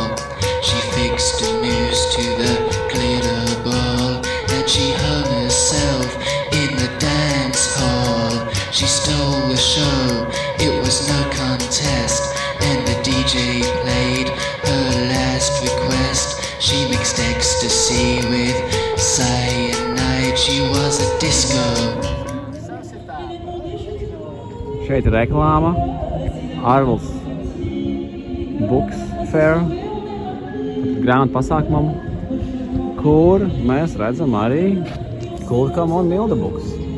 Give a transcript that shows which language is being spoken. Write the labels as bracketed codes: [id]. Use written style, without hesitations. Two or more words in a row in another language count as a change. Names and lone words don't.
[en] She fixed a noose to the glitter ball and she hung herself in the dance hall. She stole the show, it was no contest, and the DJ played her last request. She mixed ecstasy with cyanide. She was a disco. [lv] Šeit ir reklāma Arvils Books Fair grāmatu pasākumam, kur mēs redzam arī Kulkam un Milda Books.